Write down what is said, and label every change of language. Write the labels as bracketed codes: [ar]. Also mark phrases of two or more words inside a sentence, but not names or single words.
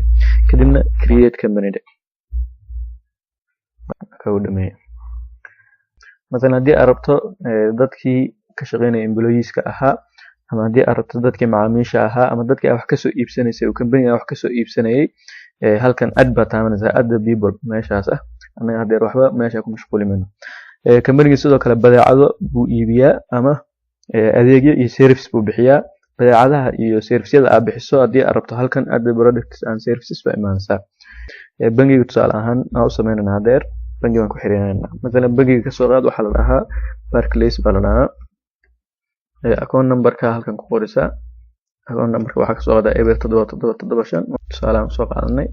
[so] Kadibna [en] create company [so] dhe. Ka u dhameeyo. Mesela haddii aad rabto dadkii ka shaqeynaya employees-ka ahaa, ama haddii aad rabto dadkii macaamiisha ahaa, ama dadkii wax ka soo iibsanaysay oo company-ga wax ka soo iibsanayay, halkan add baa taabanaysaa, [en] add the people [so] meeshaas ah. Anaga hadda waxba meesha ku mashquuli mayno. Company-ga sidoo kale badeecado buu iibiyaa ama adeegyo iyo service buu bixiyaa. Badeecadaha iyo service-yada aad bixiso haddii aad rabto halkan [en] add the products and services [so] baa imaanaysaa. Bangiga tusaale ahaan aan u sameynana hadeer bangi waan ku xiriirinaynaa. Mesela bangiga ka soo qaad waxaa la dhahaa Barclays baa la dhahaa. Account number-ka halkan ku qoraysaa. Account number-ka waxaa ka soo qaadaa eber 7775 tusaale aan soo qaadanay.